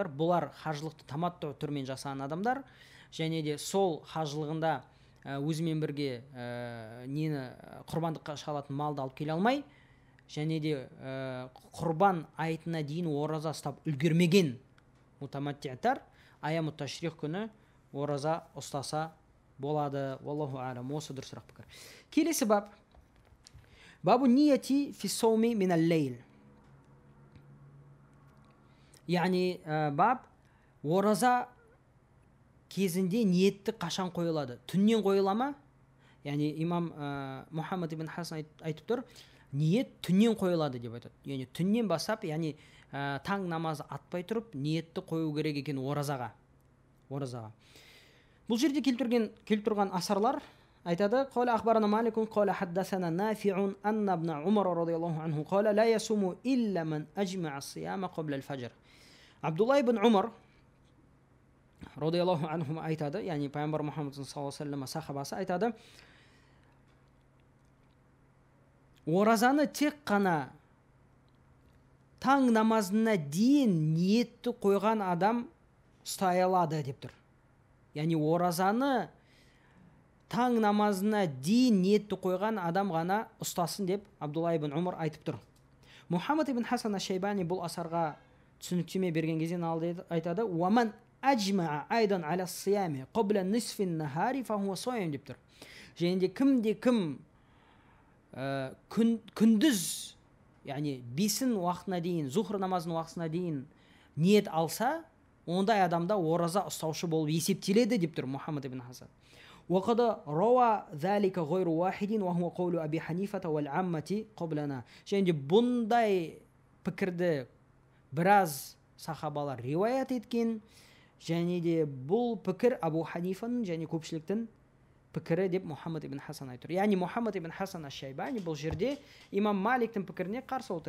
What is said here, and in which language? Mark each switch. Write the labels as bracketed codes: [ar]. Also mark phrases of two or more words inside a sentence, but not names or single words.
[kk] Бұлар хажылықты таматту түрмен жасаған адамдар, және де сол хажылығында өзімен бірге нені құрбандыққа шығаратын малды алып келе алмай, және де құрбан айтына дейін ораза ұстап үлгермеген мутаматти'тар [ar] أيام التشريق [kk] күні ораза ұстаса болады. [ar] والله أعلم. [kk] Осы дұрысырақ пікір. Келесі бап. [ar] باب النية في الصوم من الليل. [kk] Яғни бап ораза кезінде ниетті қашан қойылады? Түннен қойыла ма? Яғни имам Мұхаммад ибн Хасан айтып тұр, ниет түннен қойылады деп айтады. Яғни түннен бастап, яғни таң намазы атпай тұрып, ниетті қою керек екен оразаға. Бұл жерде келіп тұрған асарлар айтады: [ar] "قال أخبرنا مالك قال حدثنا نافع أن ابن عمر رضي الله عنه قال لا يصوم إلا من أجمع الصيام قبل الفجر." [kk] Абдулла ибн Умар [ar] رضي الله عنه [kk] айтады, яғни пайғамбар Мұхаммад [ar] صلى الله عليه وسلم [kk] сахабасы айтады: оразаны тек қана таң намазына дейін ниетті қойған адам ұстай алады деп тұр. Яғни оразаны таң намазына дейін ниетті қойған адам ғана ұстасын деп Абдулла ибн Умар айтып тұр. Мұхаммад ибн Хасан аш-Шайбани бұл асарға түсініктеме берген кезде айтады: [ar] "ومن أجمع أيضا على الصيام قبل نصف النهار فهو صائم" [kk] деп тұр. Және де кім күндіз, яғни бесін уақытына дейін, зухр намазының уақытына дейін ниет алса, ондай адамда ораза ұстаушы болып есептеледі деп тұр Мұхаммад ибн Хасан. [ar] وقد روى ذلك غير واحد وهو قول أبي حنيفة والعامة قبلنا. [kk] Және де бұндай пікірді біраз сахабалар риуаят еткен, және де бұл пікір Абу Ханифаның және көпшіліктің пікірі деп Мұхаммад ибн Хасан айтыр. Яғни Мұхаммад ибн Хасан аш-Шайбани бұл жерде имам Маликтің пікіріне қарсы отыр.